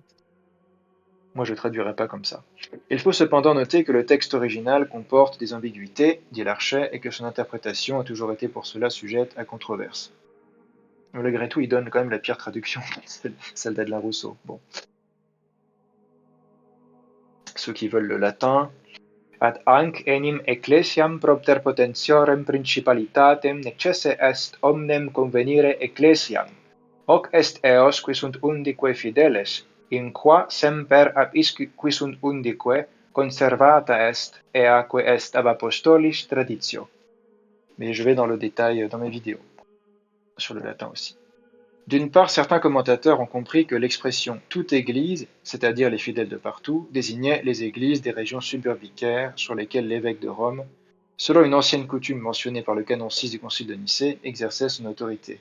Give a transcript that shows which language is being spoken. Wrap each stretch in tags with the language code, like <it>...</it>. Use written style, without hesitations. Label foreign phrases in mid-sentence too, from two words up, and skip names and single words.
<fr>Moi, je ne traduirai pas comme ça. Il faut cependant noter que le texte original comporte des ambiguïtés, dit Larchet, et que son interprétation a toujours été pour cela sujette à controverse. Malgré tout, il donne quand même la pire traduction, celle d'Adelin Rousseau. Bon. Ceux qui veulent le latin,</fr> <la>ad hanc enim ecclesiam propter potentiorem principalitatem necesse est omnem convenire ecclesiam, hoc est eos qui sunt undique fideles, in qua semper ab isque qui sunt undique conservata est, eaque est ab apostolis traditio.</la> <fr>Mais je vais dans le détail dans mes vidéos, sur le latin aussi. D'une part, certains commentateurs ont compris que l'expression « toute Église », c'est-à-dire les fidèles de partout, désignait les églises des régions suburbicaires sur lesquelles l'évêque de Rome, selon une ancienne coutume mentionnée par le canon 6 du Concile de Nicée, exerçait son autorité.</fr>